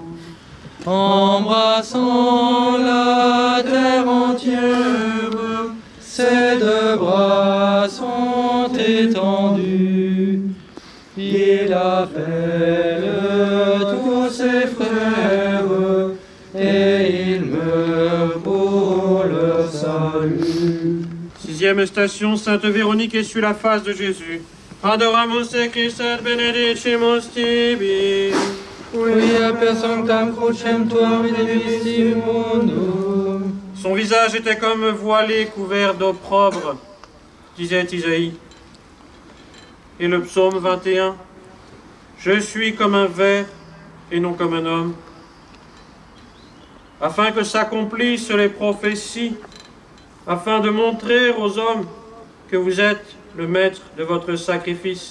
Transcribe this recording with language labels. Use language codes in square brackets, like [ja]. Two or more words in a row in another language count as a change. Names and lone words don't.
[fr] embrassant la terre entière, ses deux bras sont étendus. Il appelle tous ses frères et il meurt pour leur salut. 6e station, Sainte Véronique essuie la face de Jésus. [la] Adoramus te Christe benedicimus tibi. Quia per sanctam crucem tuam redemissimunum. [fr] Son visage était comme voilé, couvert d'opprobre, disait Isaïe. Et le psaume 21, je suis comme un ver et non comme un homme, afin que s'accomplissent les prophéties, afin de montrer aux hommes que vous êtes le maître de votre sacrifice.